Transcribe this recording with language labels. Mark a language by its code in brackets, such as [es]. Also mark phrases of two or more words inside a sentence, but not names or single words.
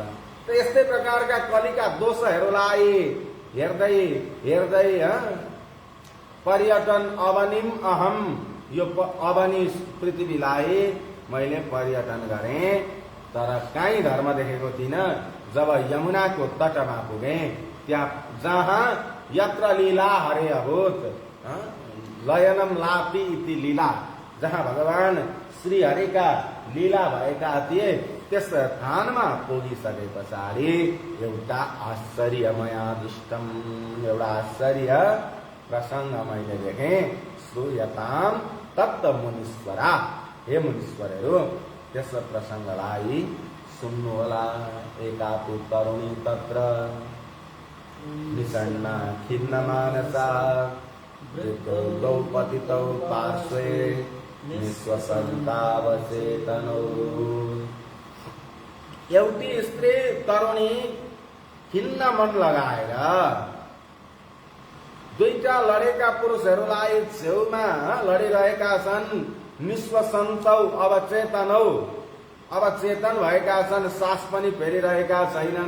[ne] त यस्तै प्रकारका कलिका दोषहरूलाई हेर्दै हेर्दै [sa] पर्यटन अवनिम अहम, [ne] यो अवनी पृथ्वीलाई मैले पर्यटन गरेँ, तर काहीँ धर्म देखेको थिइनँ। जब यमुनाको तटमा पुगेँ, त्यहाँ जहाँ [sa] यत्र लीला हरे अभूत, लयनम लापी इति लीला, [ne] जहाँ भगवान श्री हरिका लीला भएका थिए, त्यस स्थानमा पुगिसके पछाडि एउटा आश्चर्यमय दृष्टम, एउटा आश्चर्य प्रसङ्ग मैले देखेँ। [sa] श्रूयताम तत्त मुनीश्वरा, [ne] हे मुनीश्वरहरू त्यस प्रसङ्गलाई सुन्नुहोला। [sa] एका तु तरुणी तत्र विषण्णा खिन्न मानसा वृद्धौ द्रौपदितौ पार्श्वे निःश्वसन्तावचेतनौ। [ne] एउटी स्त्री तरुणी खिन्न मन लगाएर दुईटा लडेका पुरुषहरूलाई छेउमा लडिरहेका छन्। [sa] निःश्वसन्तौ अवचेतनौ, [ne] अवचेतन भएका छन्, सास पनि फेरिरहेका छैनन्।